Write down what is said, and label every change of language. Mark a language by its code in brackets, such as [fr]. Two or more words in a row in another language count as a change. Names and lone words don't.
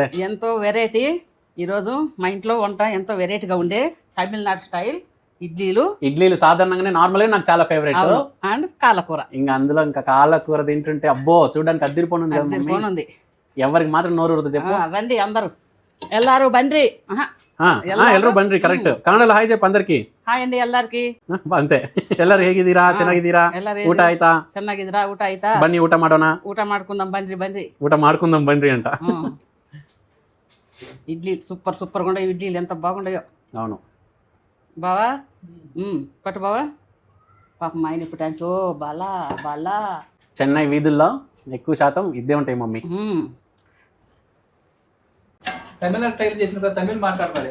[te] ఎంతో వెరైటీ ఈరోజు మా ఇంట్లో వంట. ఎంతో వెరైటీగా ఉండే తమిళనాడు స్టైల్ ఇడ్లీలు సాధారణంగానే నార్మల్ గా నాకు చాలా ఫేవరెట్. అండ్ కాళ్ళకూర. ఇంకా అందులో ఇంకా కాళ్ళకూర తింటుంటే అబ్బో చూడడానికి అద్దరిపోనుంది. ఎవరికి మాత్రం నోరు ఊరుతుంది చెప్పు. రండి అందరూ. [kn] ಎಲ್ಲಾರು ಬನ್ರಿ. ಎಲ್ಲರೂ ಬನ್ರಿ. ಕರೆಕ್ಟ್ ಕನ್ನಡಲ್ಲಿ ಹಾಯ್ [te] చెప్పు అందరికి. [kn] ಹಾಯ್ ಅಂడి ಎಲ್ಲಾರ್ಗಿ. ಅಂತೆ ಎಲ್ಲರೂ ಹೇಗಿದ್ದೀರಾ? ಚೆನ್ನಾಗಿದ್ದೀರಾ? ಊಟ ಆಯ್ತಾ? ಚೆನ್ನಾಗಿದ್ದೀರಾ? ಊಟ ಆಯ್ತಾ? ಬನ್ನಿ ಊಟ ಮಾಡೋಣ. ಊಟ ಮಾಡ್ಕೊಂಡಂ ಬನ್ರಿ. ಊಟ ಮಾಡ್ಕೊಂಡಂ ಬನ್ರಿ ಅಂತ. [te] ఇడ్లీ సూపర్ గా ఉన్నాయి. ఇడ్లీలు ఎంత బాగుండాయో. అవును బావా. పట్టు బావా. పాపం మా ఆయన ఇప్పుడు థ్యాంక్స్. ఓ బాలా చెన్నై వీధుల్లో ఎక్కువ శాతం ఇద్దే ఉంటాయి మమ్మీ. తమిళనాడు స్టైల్ చేసిన కదా, తమిళ్ మాట్లాడాలి.